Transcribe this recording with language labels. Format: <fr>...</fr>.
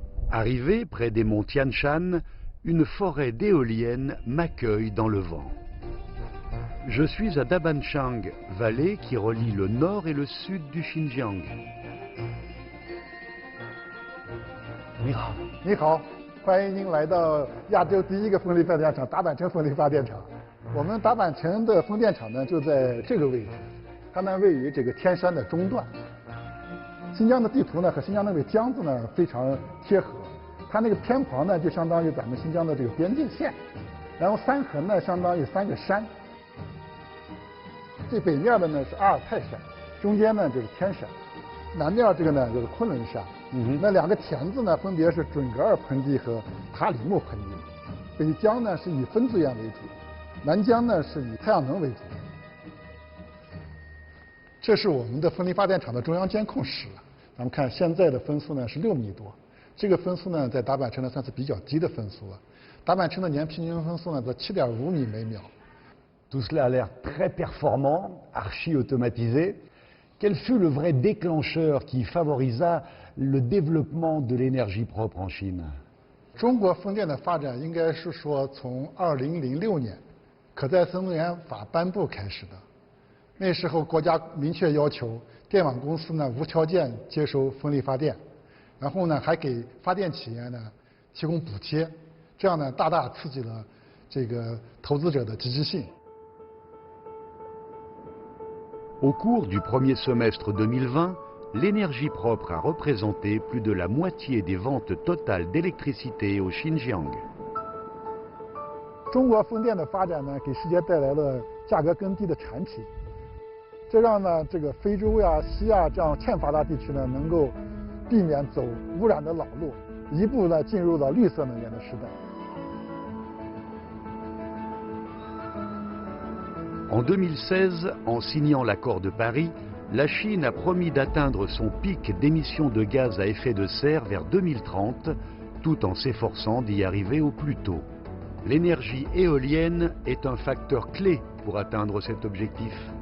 <fr>Arrivé près des monts Tian Shan, une forêt d'éoliennes m'accueille dans le vent. Je suis à Dabanchang, vallée qui relie le nord et le sud du Xinjiang.</fr> <zh>你好，你好，欢迎您来到亚洲第一个风力发电厂——达坂城风力发电厂。我们达坂城的风电场呢，就在这个位置，它呢位于这个天山的中段。新疆的地图呢和新疆那个江字呢非常贴合，它那个偏旁呢就相当于咱们新疆的这个边界线，然后三横呢相当于3个山。最北面的呢是阿尔泰山，中间呢就是天山，南面这个呢就是昆仑山。那2个田字呢分别是准噶尔盆地和塔里木盆地。北疆呢是以分资源为主，南疆呢是以太阳能为主。这是我们的风力发电厂的中央监控室。咱们看现在的分速呢是6米多，这个分速呢在达坂城呢算是比较低的分速了。达坂城的年平均分速呢在7.5米每秒。</zh> <fr>Tout cela a l'air très performant, archi-automatisé. Quel fut le vrai déclencheur qui favorisa le développement de l'énergie propre en Chine?</fr> <zh>中国风电的发展应该是说从2006年可再生能源法颁布开始的。那时候国家明确要求电网公司呢无条件接收风力发电，然后呢还给发电企业呢提供补贴，这样呢大大刺激了这个投资者的积极性。</zh> <fr>Au cours du premier semestre 2020, l'énergie propre a représenté plus de la moitié des ventes totales d'électricité au Xinjiang.</fr> <zh>中国风电的发展呢，给世界带来了价格更低的产品，这让呢这个非洲呀、西亚这样欠发达地区呢，能够避免走污染的老路，一步呢进入了绿色能源的时代。</zh> <fr>En 2016, en signant l'accord de Paris, la Chine a promis d'atteindre son pic d'émissions de gaz à effet de serre vers 2030, tout en s'efforçant d'y arriver au plus tôt. L'énergie éolienne est un facteur clé pour atteindre cet objectif.</fr>